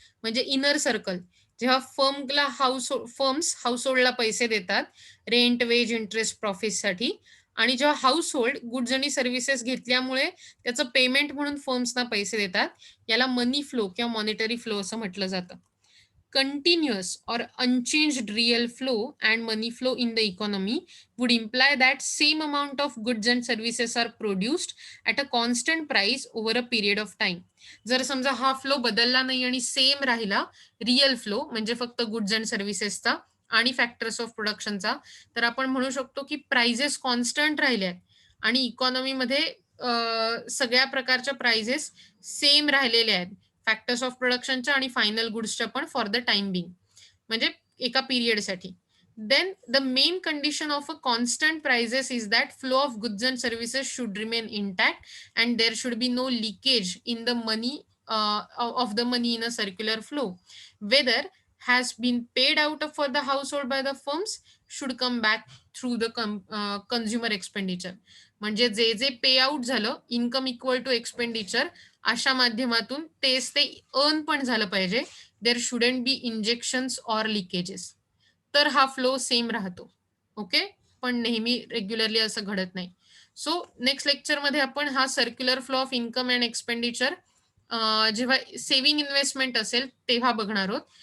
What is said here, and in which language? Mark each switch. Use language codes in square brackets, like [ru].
[mr] म्हणजे inner circle, जेव्हा firms हाऊसहोल्डला पैसे देतात रेंट, वेज, इंटरेस्ट, प्रॉफिटसाठी, आणि जेव्हा हाऊस होल्ड गुड्स आणि सर्व्हिसेस घेतल्यामुळे त्याचं पेमेंट म्हणून फर्म्सना पैसे देतात, याला मनी फ्लो किंवा मॉनिटरी फ्लो असं म्हटलं जातं. [en] Continuous or unchanged real flow and money flow in the economy would imply that same amount of goods and services are produced at a constant price over a period of time. [mr] जर समजा हा flow बदलला नाही आणि same राहिला real flow म्हणजे फक्त goods and सर्व्हिसेसचा आणि फॅक्टर्स ऑफ प्रोडक्शनचा, तर आपण म्हणू शकतो की प्राइजेस कॉन्स्टंट राहिल्या आणि इकॉनॉमीमध्ये सगळ्या प्रकारच्या प्राइजेस सेम राहिलेल्या आहेत, फॅक्टर्स ऑफ प्रोडक्शनच्या आणि फायनल गुड्सच्या पण [en] for the time being, [mr] म्हणजे एका पिरियडसाठी. [en] Then the main condition of a constant prices is that flow of goods and services should remain intact and there should be no leakage in the money of the money in a circular flow. Whether has been paid out for the household by the firms should come back through the consumer expenditure. [mr] म्हणजे जे जे पे out झालं income equal to expenditure अशा माध्यमातून तेच ते earn पण झालं पाहिजे. [en] There shouldn't be injections or leakages. [mr] तर हा फ्लो सेम राहतो. ओके, पण नेहमी रेग्युलरली असं घडत नाही. सो नेक्स्ट लेक्चरमध्ये आपण हा circular flow of income and expenditure जेव्हा सेव्हिंग इन्व्हेस्टमेंट असेल तेव्हा बघणार आहोत.